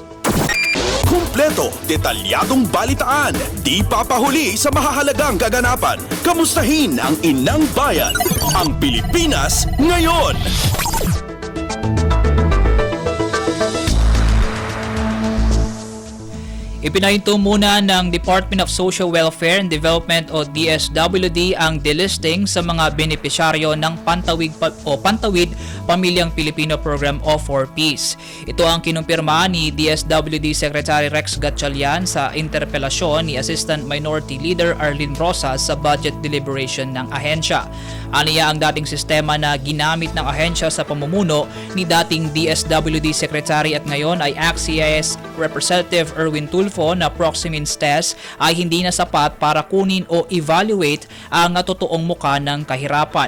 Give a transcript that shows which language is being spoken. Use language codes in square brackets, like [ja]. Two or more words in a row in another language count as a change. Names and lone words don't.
[tl] Kumpleto, detalyadong balitaan, di papahuli sa mahahalagang kaganapan. Kamustahin ang inang bayan, ang Pilipinas Ngayon. Ipinahinto muna ng Department of Social Welfare and Development o DSWD ang delisting sa mga benepisyaryo ng Pantawid Pamilyang Pilipino Program o 4Ps. Ito ang kinumpirma ni DSWD Secretary Rex Gatchalian sa interpelasyon ni Assistant Minority Leader Arlene Rosas sa [en] budget deliberation [tl] ng ahensya. Aniya ang dating sistema na ginamit ng ahensya sa pamumuno ni dating DSWD Secretary at ngayon ay ACT-CIS Representative Erwin Tulfo na Proximins test ay hindi na sapat para kunin o evaluate ang totoong muka ng kahirapan.